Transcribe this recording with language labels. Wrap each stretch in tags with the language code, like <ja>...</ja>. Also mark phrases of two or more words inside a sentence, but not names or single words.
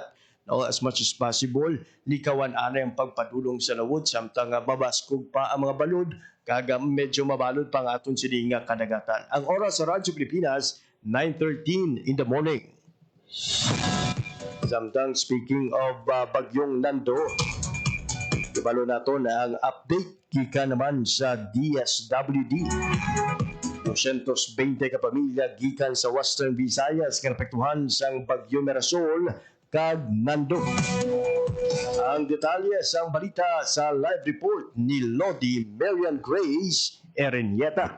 <en>No, as much as possible,</en> <hil>likawan ana ang pagpadulong sa lawod samtang mabaskog pa ang mga balod kaga medyo mabalod pa ang aton sini nga kadagatan. Ang oras sa Radyo Pilipinas 9:13</hil> <en>in the morning.</en> <hil>Samtang</hil> <en>speaking of</en> <hil>bagyong Nando, ibalo nato na ang update kika naman sa DSWD. 220 ka pamilya gikan sa Western Visayas nga napektuhan sang bagyo Mirasol kag Nando. Ang detalye sa balita sa</hil> <en>live report</en> <hil>ni Lodi Marian Grace Erenieta.</hil>